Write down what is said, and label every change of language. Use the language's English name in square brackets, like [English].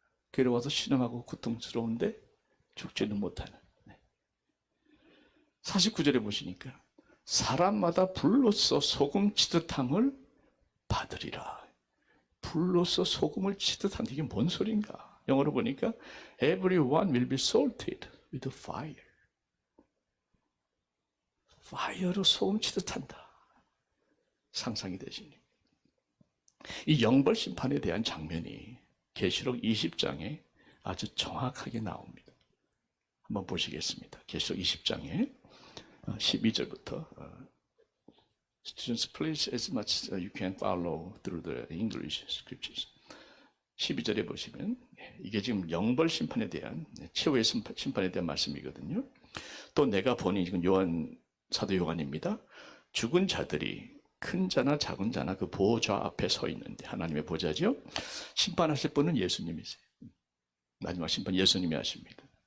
[Korean] 괴로워서 신음하고 고통스러운데 죽지는 못하는. 49절에 보시니까 사람마다 불로써 소금 치듯 함을 받으리라. 불로써 소금을 치듯 한다. 이게 뭔 소린가? 영어로 보니까 [English] Everyone will be salted with fire. [Korean] 파이어로 소금 치듯 한다. 상상이 되시니. 이 영벌 심판에 대한 장면이 계시록 20장에 아주 정확하게 나옵니다. 한번 보시겠습니다. 계시록 20장에 12절부터 [English] Students, please, as much as you can follow through the English scriptures. [Korean] 12절에 보시면 이게 지금 영벌 심판에 대한 최후의 심판에 대한 말씀이거든요. 또 내가 보니 지금 사도 요한입니다. 죽은 자들이 큰 자나 작은 자나 그 보좌 앞에 서 있는데, 하나님의 보좌죠. 심판하실 분은 예수님이세요. 마지막 심판 예수님이 하십니다.